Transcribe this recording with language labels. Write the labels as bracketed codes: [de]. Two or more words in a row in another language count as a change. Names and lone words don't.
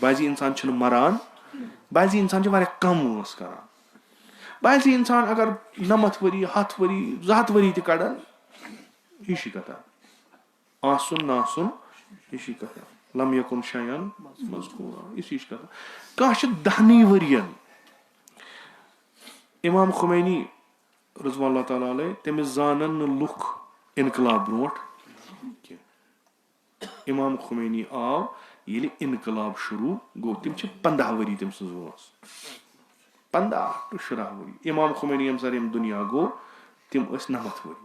[ks] بعضی اِنسان چھِنہٕ مران بعضی اِنسان چھِ واریاہ کم وٲنٛس کران. بعضی اِنسان اگر 90 ؤری 100 ؤری 200 ؤری تہِ کڑان ہِشی کتھا. آسُن ناسُن ہِشی کتھا. [ar] لم یکُن شیئن مذکوٗرا [ks] یِژھ ہِش کتھا. کانٛہہ چھِ 10 ؤرین. امام خمینی [ar] رضوان اللہ تعالیٰ علیہ [ks] تٔمِس زانن نہٕ لُکھ انقلاب برونٛٹھ کینٛہہ. امام خمینی آو ییٚلہِ انقلاب شروٗع گوٚو. تِم چھِ 15 ؤری تٔمۍ سٕنٛز وٲنٛس 15 ٹُو 16 ؤری. امام خمینی ییٚمہِ ساتہٕ ییٚمہِ دُنیا گوٚو تِم ٲسۍ 90 ؤری.